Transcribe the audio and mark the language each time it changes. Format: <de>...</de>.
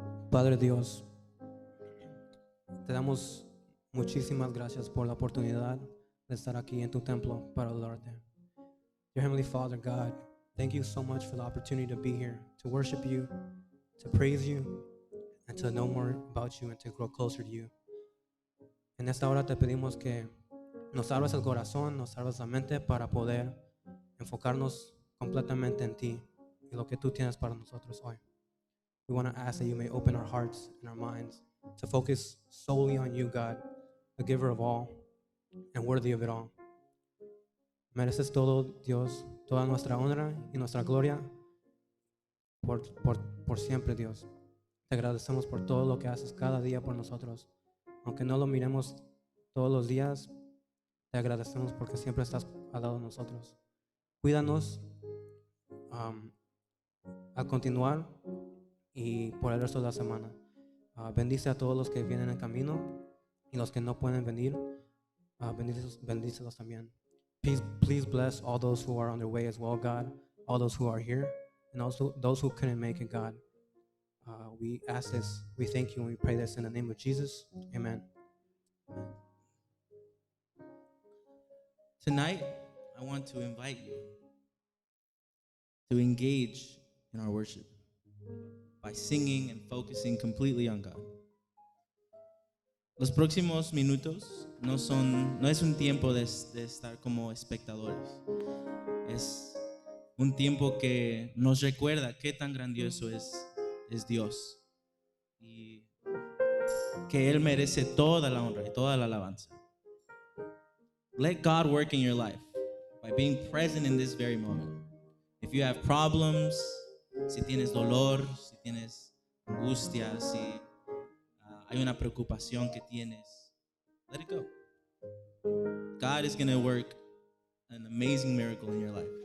<es>Padre Dios, te damos muchísimas gracias por la oportunidad de estar aquí en tu templo para adorarte.</es> <en>Dear Heavenly Father, God, thank you so much for the opportunity to be here, to worship you, to praise you, and to know more about you and to grow closer to you.</en> <es>En esta hora te pedimos que nos abras el corazón, nos abras la mente para poder enfocarnos completamente en ti y lo que tú tienes para nosotros hoy.</es> <en>We want to ask that you may open our hearts and our minds to focus solely on you, God, the giver of all and worthy of it all.</en> <es>Mereces todo, Dios, toda nuestra honra y nuestra gloria por siempre, Dios. Te agradecemos por todo lo que haces cada día por nosotros. Aunque no lo miremos todos los días, te agradecemos porque siempre estás al lado de nosotros. Cuídanos al continuar y por el resto de la semana. Bendice a todos los que vienen en camino y los que no pueden venir. Bendícelos también.</es> <en>Please bless all those who are on their way as well, God. All those who are here and also those who couldn't make it, God. We ask this, we thank you, and we pray this in the name of Jesus. Amen. Tonight, I want to invite you to engage in our worship by singing and focusing completely on God.</en> <es>Los próximos minutos no es un tiempo de estar como espectadores. Es un tiempo que nos recuerda qué tan grandioso es Dios y que Él merece toda la honra y toda la alabanza.</es> <en>Let God work in your life by being present in this very moment. If you have problems,</en> <es>si tienes dolor, si tienes angustia, si hay una preocupación que tienes,</es> <en>let it go. God is going to work an amazing miracle in your life.</en>